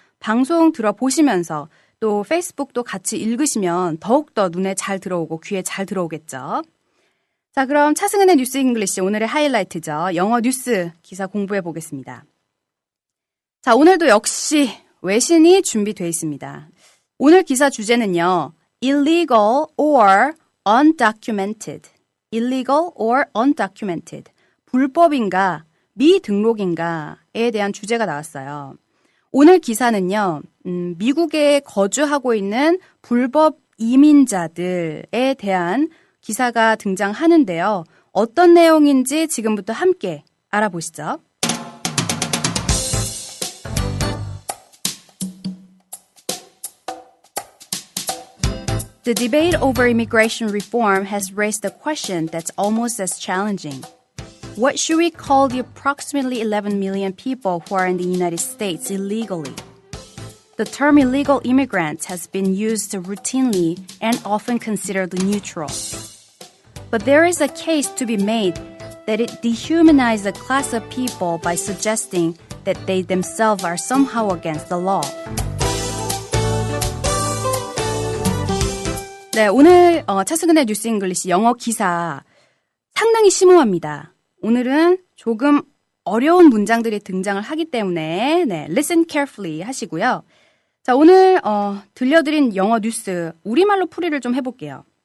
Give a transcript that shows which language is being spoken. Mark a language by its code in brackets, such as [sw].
[ko] 방송 들어보시면서 또 페이스북도 같이 읽으시면 더욱더 눈에 잘 들어오고 귀에 잘 들어오겠죠. 자, 그럼 차승은의 뉴스 잉글리시 오늘의 하이라이트죠. 영어 뉴스 기사 공부해 보겠습니다. 자, 오늘도 역시 외신이 준비되어 있습니다. 오늘 기사 주제는요. [en] illegal or undocumented. illegal or undocumented. [ko] 불법인가, 미등록인가에 대한 주제가 나왔어요. 오늘 기사는요, 미국에 거주하고 있는 불법 이민자들에 대한 기사가 등장하는데요. 어떤 내용인지 지금부터 함께 알아보시죠. [en] The debate over immigration reform has raised a question that's almost as challenging. What should we call the approximately 11 million people who are in the United States illegally? The term illegal immigrants has been used routinely and often considered neutral. But there is a case to be made that it dehumanizes a class of people by suggesting that they themselves are somehow against the law. [ko] 네, 오늘 차승은의 뉴스 잉글리시 영어 기사 상당히 심오합니다. 오늘은 조금 어려운 문장들이 등장을 하기 때문에 네, listen carefully 하시고요. 자, 오늘 들려드린 영어 뉴스 우리말로 풀이를 좀 해볼게요.